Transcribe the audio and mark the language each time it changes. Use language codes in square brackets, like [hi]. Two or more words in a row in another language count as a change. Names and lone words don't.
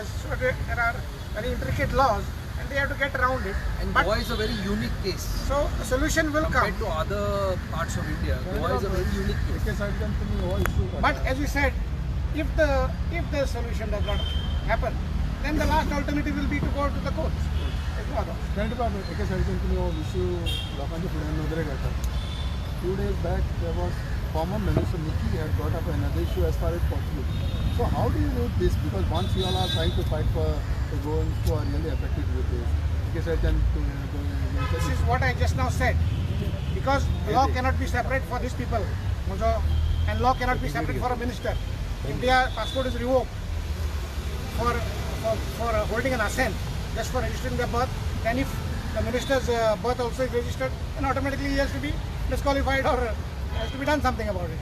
[en] So there are very intricate laws, and they have to get around it. And But- Goa is a very unique case. So a solution will come. Compared to other parts of India, Goa is a very unique case. But as you said, if the solution does not happen, then the last alternative will be to go to the courts. [kok] एके सायडीच्यान तुमी हो इश्यू लोकांच्या फुड्यान नदरे घालतात. [en] Few days back there was former minister Nikki had brought up another issue as far as Portuguese. So how do you rate this? Because once you all are trying to fight for the Goans who are really affected with this, [kok] एके सायडीच्यान [en] This is what I just now said. Because law cannot be separate for these people, and law cannot be separate for a minister. If their passport is revoked for holding an assent, just for registering their birth, then if the minister's birth also is registered, then automatically he has to be disqualified or has to be done something about it.